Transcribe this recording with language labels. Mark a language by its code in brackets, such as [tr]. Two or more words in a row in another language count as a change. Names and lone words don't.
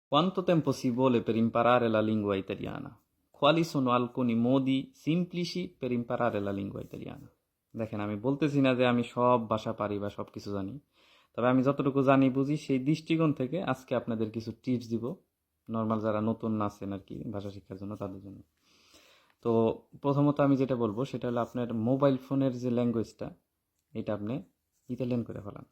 [it] Quanto tempo ci vuole per imparare la lingua italiana? Quali sono alcuni modi semplici per imparare la lingua italiana? [bn] দেখেন আমি বলতেছি না যে আমি সব ভাষা পারি বা সব কিছু জানি, তবে আমি যতটুকু জানি বুঝি সেই দৃষ্টিকোণ থেকে আজকে আপনাদের কিছু টিপস দিব, নর্মাল যারা নতুন আছেন আর কি ভাষা শিক্ষার জন্য তাদের জন্য। তো প্রথমত আমি যেটা বলবো সেটা হলো আপনার মোবাইল ফোনের যে ল্যাঙ্গুয়েজটা এটা আপনি ইতালিয়ান করে ফেলান।